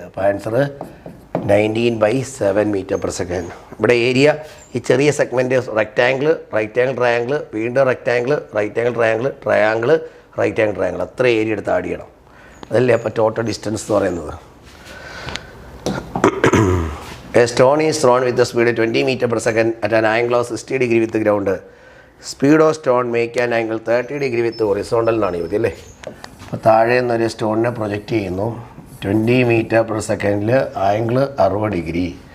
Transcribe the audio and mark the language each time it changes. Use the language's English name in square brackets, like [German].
[Malayalam] അപ്പോൾ answer 19/7 m/s. ഇവിടെ area ഈ ചെറിയ സെഗ്മെൻറ്റ് റെക്റ്റാങ്കിൾ ട്രയാങ്കിൾ വീണ്ടും റെക്റ്റാങ്കിൾ ട്രയാങ്കിൾ ട്രയാങ്കിൾ അത്ര ഏരിയ എടുത്ത് ആഡ് ചെയ്യണം. അതല്ലേ അപ്പോൾ ടോട്ടൽ ഡിസ്റ്റൻസ് എന്ന് പറയുന്നത്. [English] A stone is thrown with the speed 20 m/s at an angle of 60 degree with the ground. Speed of stone make an angle 30 degree with horizontal [Malayalam] എന്നാണ് ചോദ്യം അല്ലേ. അപ്പോൾ താഴെ നിന്നൊരു സ്റ്റോണിനെ പ്രൊജക്റ്റ് ചെയ്യുന്നു 20 m/s ആംഗിൾ 60 ഡിഗ്രി.